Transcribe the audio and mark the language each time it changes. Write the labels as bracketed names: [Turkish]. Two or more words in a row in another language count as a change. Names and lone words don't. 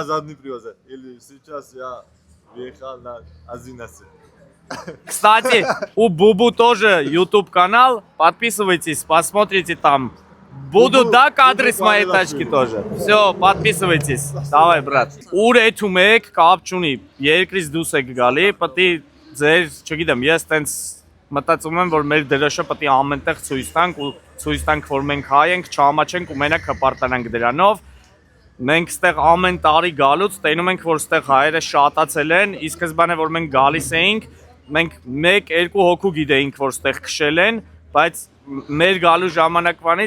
[Russian] На заднем приводе. Или сейчас я въехал на 11. Кстати, у Бубу тоже YouTube канал. Подписывайтесь, посмотрите там. Будут, да, кадры с моей тачки тоже. Все, подписывайтесь. Давай, брат. [Armenian] Ուր էթում եք, կապ չունի։ Երկրից դուրս եք գալի, պետք է ձեր, չգիտեմ, ես տենց մտածում եմ, որ մեր դրոշը պետք է ամենտեղ ցույց տանք ու ցույց տանք, որ մենք հայ ենք, չհամաչենք ու մենակ հպարտանանք դրանով։ Մենք ստեղ ամեն տարի գալուց տենում ենք, որ ստեղ հայերը շատացել են, ի սկզբանե որ մենք գալիս էինք, մենք 1-2 հոգու գիտեինք, որ ստեղ քշել են, բայց մեր գալու ժամանակվանից